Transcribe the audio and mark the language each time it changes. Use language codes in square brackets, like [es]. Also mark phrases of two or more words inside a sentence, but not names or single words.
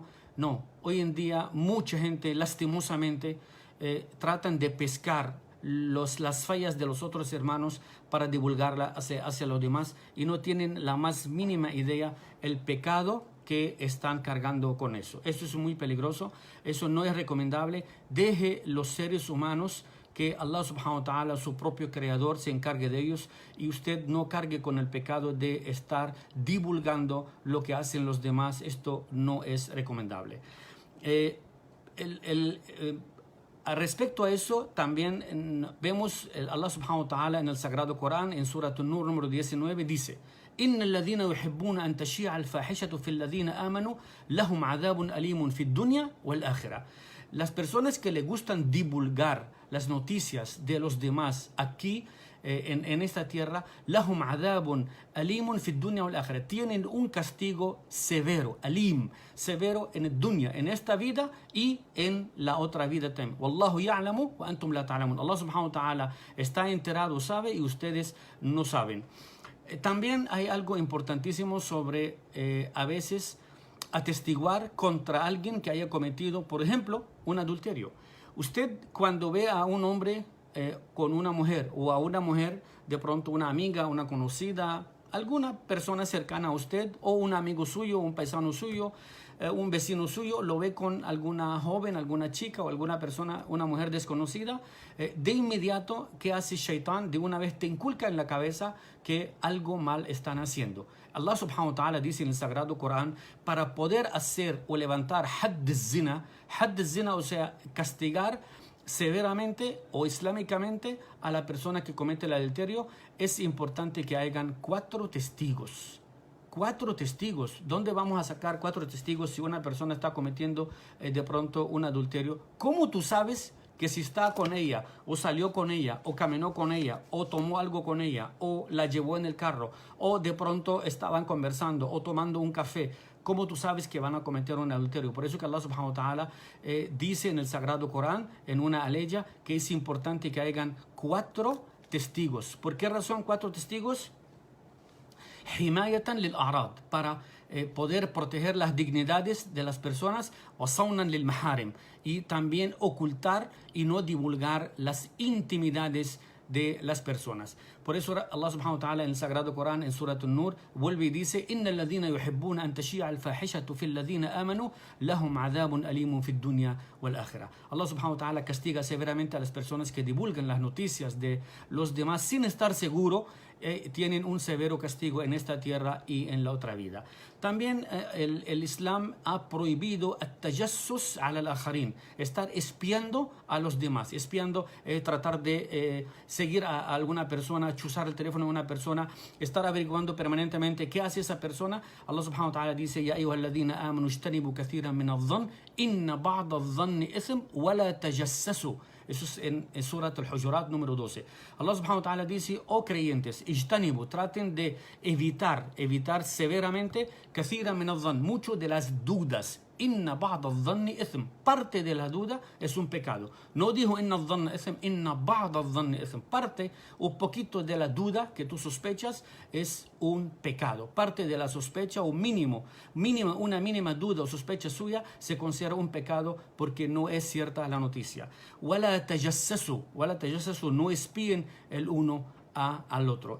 [es] No, hoy en día mucha gente lastimosamente tratan de pescar las fallas de los otros hermanos para divulgarla hacia los demás y no tienen la más mínima idea el pecado que están cargando con eso. Eso es muy peligroso, eso no es recomendable. Deje los seres humanos que [ar] الله سبحانه وتعالى, [es] su propio creador, se encargue de ellos, y usted no cargue con el pecado de estar divulgando lo que hacen los demás. Esto no es recomendable. Respecto a eso, también vemos [ar] الله سبحانه وتعالى [es] en el Sagrado Corán, en Surat An-Nur número 19, dice: [ar] إن الذين يحبون أن تشيع الفاحشة في الذين آمنوا لهم عذاب أليم في الدنيا والآخرة. [es] Las personas que le gustan divulgar las noticias de los demás aquí en esta tierra, [ar] لهم عذاب أليم في الدنيا والآخرة, [es] tienen un castigo severo, alim, severo en el dunya, en esta vida y en la otra vida también. [ar] والله يعلم وأنتم لا تعلمون. الله سبحانه وتعالى [es] está enterado, sabe, y ustedes no saben. También hay algo importantísimo sobre a veces atestiguar contra alguien que haya cometido, por ejemplo, un adulterio. Usted, cuando ve a un hombre con una mujer, o a una mujer, de pronto una amiga, una conocida, alguna persona cercana a usted, o un amigo suyo, un paisano suyo, un vecino suyo lo ve con alguna joven, alguna chica o alguna persona, una mujer desconocida, de inmediato, ¿qué hace Shaitán? De una vez te inculca en la cabeza que algo mal están haciendo. [ar] الله سبحانه وتعالى [es] dice en el Sagrado Corán, para poder hacer o levantar [ar] حد الزنا, [es] o sea, castigar severamente o islámicamente a la persona que comete el adulterio, es importante que hayan 4 testigos. 4 testigos. ¿Dónde vamos a sacar 4 testigos si una persona está cometiendo de pronto un adulterio? ¿Cómo tú sabes que si está con ella, o salió con ella, o caminó con ella, o tomó algo con ella, o la llevó en el carro, o de pronto estaban conversando, o tomando un café? ¿Cómo tú sabes que van a cometer un adulterio? Por eso que [ar] الله سبحانه وتعالى [es] dice en el Sagrado Corán, en una aleya, que es importante que hayan 4 testigos. ¿Por qué razón 4 testigos? [ar] حمايةً للأعراض, [es] para poder proteger las dignidades de las personas, [ar] وصوناً للمحارم, [es] y también ocultar y no divulgar las intimidades de las personas. Por eso [ar] الله سبحانه وتعالى [es] en el Sagrado Corán, en Surat An-Nur, vuelve y dice: [ar] إن الذين يحبون أن تشيع الفاحشة في الذين آمنوا لهم عذاب أليم في الدنيا والآخرة. الله سبحانه وتعالى [es] castiga severamente a las personas que divulgan las noticias de los demás sin estar seguro, tienen un severo castigo en esta tierra y en la otra vida. También el Islam ha prohibido [ar] التجسس على الآخرين, [es] estar espiando a los demás, espiando, tratar de seguir a alguna persona, chuzar el teléfono de una persona, estar averiguando permanentemente qué hace esa persona. [ar] الله سبحانه وتعالى dice: يا أيها الذين آمنوا اجتنبوا كثيرا من الظن إن بعض الظن إثم ولا تجسسوا. [es] Eso es en Surat Al-Hujurat número 12. [ar] الله سبحانه وتعالى [es] dice: oh creyentes, ijtanibu, traten de evitar severamente, [ar] كثيرا من الظن, [es] mucho de las dudas. [ar] إن بعض الظن إثم, [es] parte de la duda es un pecado. No dijo [ar] إن الظن إثم، إن بعض الظن إثم. [es] Parte, un poquito de la duda que tú sospechas es un pecado. Parte de la sospecha o una mínima duda o sospecha suya se considera un pecado porque no es cierta la noticia. [ar] ولا تجسسوا, [es] no espíen el uno al otro.